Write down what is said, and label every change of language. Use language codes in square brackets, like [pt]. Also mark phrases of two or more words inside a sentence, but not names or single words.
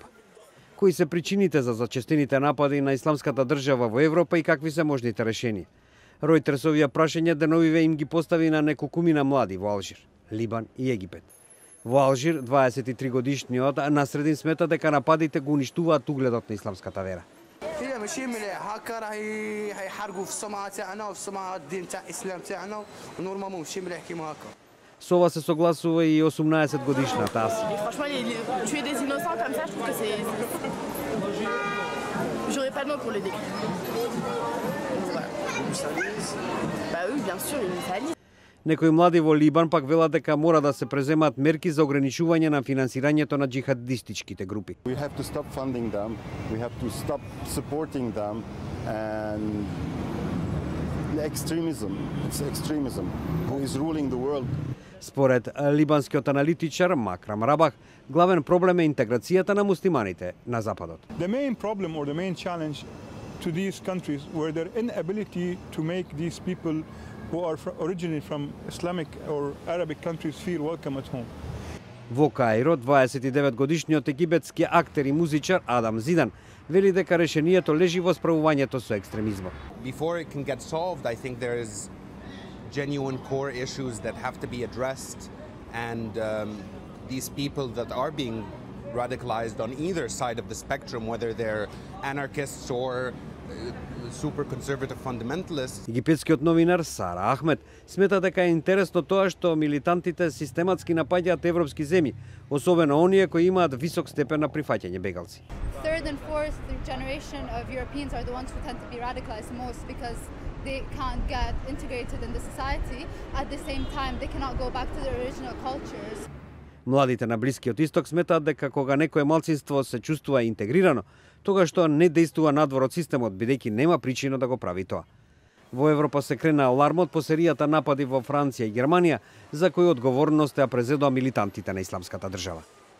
[mk] Кои се причините за зачестените напади на исламската држава во Европа и какви се можните решенија? Ројтерс овие прашања деновиве им ги постави на неколкумина млади во Алжир, Либан и Египет. Во Алжир, 23 годишниот насредин смета дека нападите го уништуваат угледот на исламската вера. [ar] ماشي مليح هكا راح يحرقوا في السمعه تاعنا وفي السمعه الدين تاع الاسلام تاعنا ونورمالمون ماشي مليح كيما هكا. [mk] Со ова се согласува и 18 годишната Аси. [fr] Tuer des innocents comme ça, je trouve que c'est j'aurais pas de mots pour le décrire. Bah oui, bien sûr, ils nous salissent. [mk] Некои млади во Либан пак велат дека мора да се преземаат мерки за ограничување на финансирањето на џихадистичките групи. [en] We have to stop funding them. We have to stop supporting them and it's extremism who is ruling the world. [mk] Според либанскиот аналитичар Макрам Рабах, главен проблем е интеграцијата на муслиманите на западот. [en] The main problem or the main challenge to these countries were their inability to make these people who are originally from Islamic or Arabic countries feel welcome at home. [mk] Во Каиро, 29 годишниот египетски актер и музичар Адам Зидан вели дека решението лежи во справувањето со екстремизмот. [en] Before it can get solved, I think there is genuine core issues that have to be addressed, and these people that are being radicalized on either side of the spectrum, whether they're anarchists or super conservative fundamentalists. [mk] Египетскиот новинар Сара Ахмед смета дека е интересно тоа што милитантите систематски напаѓаат европски земји, особено оние кои имаат висок степен на прифаќање бегалци. [en] Third and fourth generation of Europeans are the ones who tend to be radicalized most because they can't get integrated in the society. At the same time, they cannot go back to their original cultures. [mk] Младите на Блискиот Исток сметаат дека кога некое малцинство се чувствува интегрирано, тогаш тоа не действува надвор од системот, бидејќи нема причина да го прави тоа. Во Европа се крена алармот по серијата напади во Франција и Германија, за кои одговорност ја презедоа милитантите на исламската држава.